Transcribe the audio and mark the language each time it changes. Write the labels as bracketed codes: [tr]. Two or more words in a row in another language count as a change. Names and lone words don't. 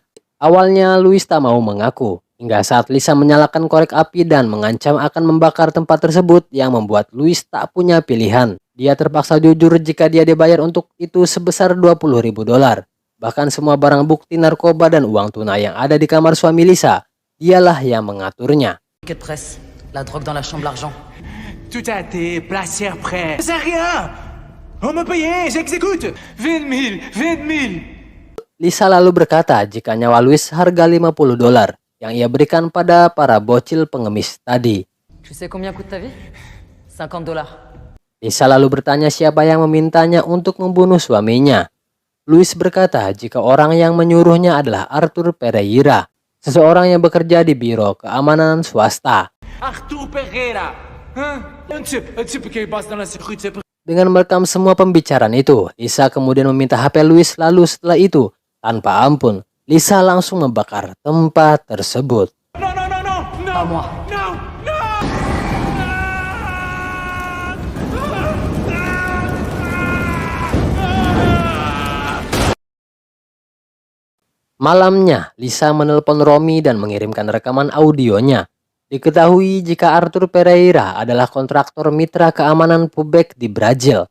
[id] Awalnya Luis tak mau mengaku, hingga saat Lisa menyalakan korek api dan mengancam akan membakar tempat tersebut yang membuat Luis tak punya pilihan. Dia terpaksa jujur jika dia dibayar untuk itu sebesar $20.000. Bahkan semua barang bukti narkoba dan uang tunai yang ada di kamar suami Lisa, dialah yang mengaturnya. [fr] Quête presse, la drogue dans la chambre, l'argent. Tout a été placé après. C'est rien. On me paye, j'exécute. 20 000. [id] Lisa lalu berkata jika nyawa Luis harga $50 yang ia berikan pada para bocil pengemis tadi. [fr] Tu sais combien coûte ta vie? $50. [id] Lisa lalu bertanya siapa yang memintanya untuk membunuh suaminya. Luis berkata jika orang yang menyuruhnya adalah Arthur Pereira, seseorang yang bekerja di Biro Keamanan Swasta. [fr] Arthur Pereira. Un type qui passe dans la sécurité. [id] Dengan merekam semua pembicaraan itu, Lisa kemudian meminta HP Luis, lalu setelah itu, tanpa ampun, Lisa langsung membakar tempat tersebut. [fr] Non, non, non, non, non. Pas moi. Non, non. [id] Malamnya, Lisa menelpon Romy dan mengirimkan rekaman audionya. Diketahui jika Arthur Pereira adalah kontraktor mitra keamanan Pubek di Brazil.